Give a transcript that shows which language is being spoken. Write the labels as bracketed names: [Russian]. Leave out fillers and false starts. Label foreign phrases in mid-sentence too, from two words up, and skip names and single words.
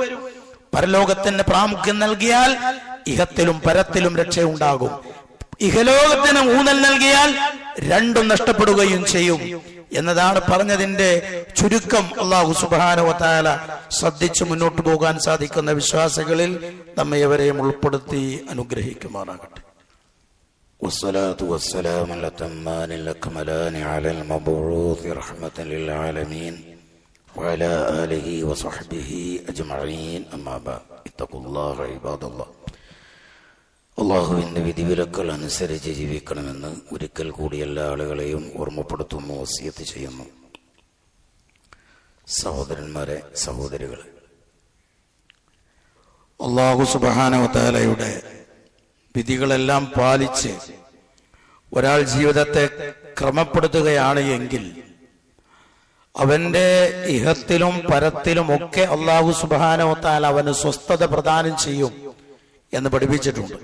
[Malayalam] പരലോകത്തിന് പ്രാമുഖ്യം നൽകിയാൽ ഇഹത്തിലും പരത്തിലും രക്ഷയുണ്ടാകും. ഇഹലോകത്തിന് ഊന്നൽ നൽകിയാൽ രണ്ടും നഷ്ടപ്പെടുകയും ചെയ്യും എന്നതാണ് പറഞ്ഞതിന്റെ ചുരുക്കം. [Arabic] الله سبحانه وتعالى [Malayalam] ശ്രദ്ധിച്ചു മുന്നോട്ട് പോകാൻ സാധിക്കുന്ന വിശ്വാസികളിൽ നമ്മെ എവരെയും ഉൾപ്പെടുത്തി അനുഗ്രഹിക്കുമാറാകട്ടെ. [Arabic] والصلاة والسلام الأتمان الأكملان على المبعوث رحمة للعالمين وعلى آله وصحبه أجمعين أما بعد اتقوا الله عباد الله. [Malayalam] അള്ളാഹുവിന്റെ വിധിവിലക്കൾ അനുസരിച്ച് ജീവിക്കണമെന്ന് ഒരിക്കൽ കൂടി എല്ലാ ആളുകളെയും ഓർമ്മപ്പെടുത്തുന്നു, വസിയത്ത് ചെയ്യുന്നു. സഹോദരന്മാരെ, സഹോദരികളെ, [Arabic] الله سبحانه [Malayalam] വ തആലയുടെ വിധികളെല്ലാം പാലിച്ച് ഒരാൾ ജീവിതത്തെ ക്രമപ്പെടുത്തുകയാണ് എങ്കിൽ അവന്റെ ഇഹത്തിലും പരത്തിലും ഒക്കെ [Arabic] الله سبحانه وتعالى [Malayalam] അവന് സ്വസ്ഥത പ്രദാനം ചെയ്യും എന്ന് പഠിപ്പിച്ചിട്ടുണ്ട്.